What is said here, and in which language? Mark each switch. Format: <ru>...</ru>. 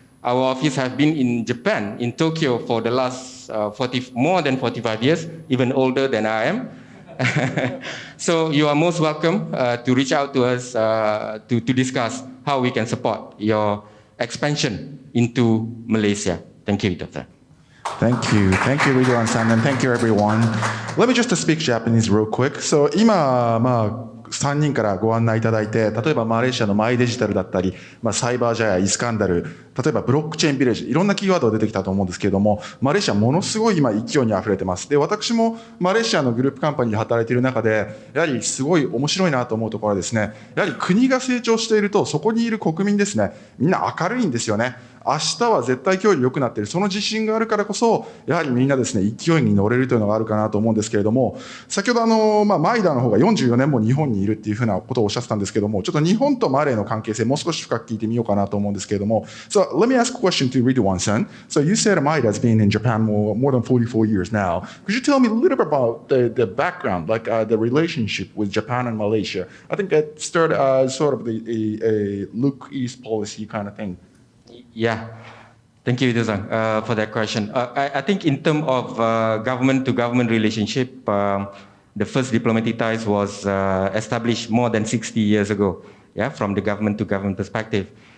<en>Our office has been in Japan, in Tokyo, for the last more than 45 years, even older than I am. So you are most welcome to reach out to us to discuss how we can support your expansion into Malaysia. Thank you, Itoh. Thank you, Riduan-san, and thank you, everyone. Let me just speak Japanese real quick.</en> <ja>So 今、3人からご案内いただいて、例えばマレーシアのマイデジタルだったり、サイバージャヤ、イスカンダル、例えばブロックチェーンビレッジ、いろんなキーワードが出てきたと思うんですけれども、マレーシアものすごい今勢いにあふれてます。で、私もマレーシアのグループカンパニーで働いている中で、やはりすごい面白いなと思うところはですね、やはり国が成長していると、そこにいる国民ですね、みんな明るいんですよね。明日は絶対今日より良くなっている、その自信があるからこそ、やはりみんなですね、勢いに乗れるというのがあるかなと思うんですけれども、先ほどマイダの方が44年も日本にいるっていうふうなことをおっしゃってたんですけども、ちょっと日本とマレーの関係性、もう少し深く聞いてみようかなと思うんですけれども、</ja> <en>So let me ask a question to Riduan-san. So you said MIDA has been in Japan more than 44 years now. Could you tell me a little bit about the background, like the relationship with Japan and Malaysia? I think it started sort of a look east policy kind of thing. Yeah. Thank you, Ridzuan, for that question. I think in terms of government-to-government relationship, the first diplomatic ties was established more than 60 years ago, yeah, from the government-to-government perspective.</en>